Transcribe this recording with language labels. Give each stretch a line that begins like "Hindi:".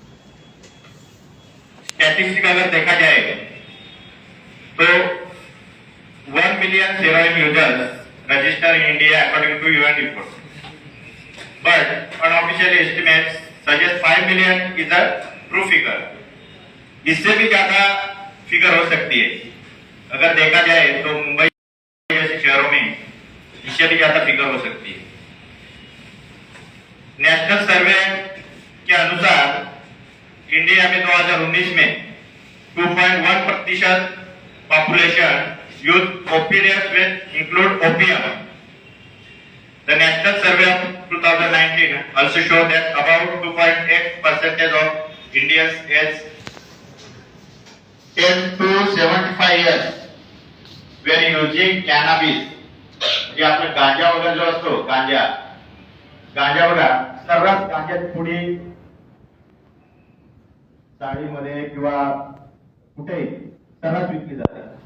Hindi: Statistic अगर देखा जाए तो 1 million heroin users
English: register in India according to UN report, but unofficial estimates suggest 5 million is a true figure.
Hindi: इससे भी ज्यादा फिगर हो सकती है। अगर देखा जाए तो मुंबई जैसे शहरों में इससे भी ज्यादा फिगर हो सकती है। नेशनल सर्वे के अनुसार इंडिया में 2019 में 2.1% population
English: use opiates which include opium. The national survey of 2019 also showed that about 2.8% of Indians aged 10 to 75 years were using cannabis.
Marathi: जे आपला गांजा वगैरे जो असतो, गांजा बघा, सर्रास गांजाची पुडी साडीमध्ये किंवा कुठेही सर्रास विकली जाते।